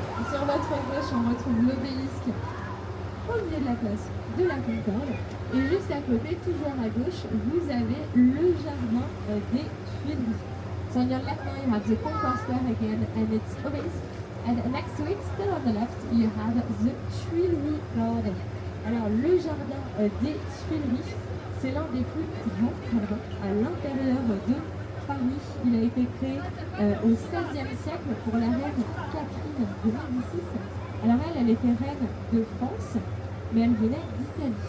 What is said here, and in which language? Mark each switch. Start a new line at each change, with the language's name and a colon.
French: Sur votre gauche, on retrouve l'obélisque au milieu de la place de la Concorde. Et juste à côté, toujours à gauche, vous avez le jardin des Tuileries.
English: So on your left now you have the Concorde Square again and its obelisk. And next to it, still on the left, you have the Tuileries Garden.
French: Alors, le jardin des Tuileries, c'est l'un des plus grands jardins à l'intérieur de Paris. Il a été créé au XVIe siècle pour la reine Catherine de Médicis. Alors elle était reine de France, mais elle venait d'Italie.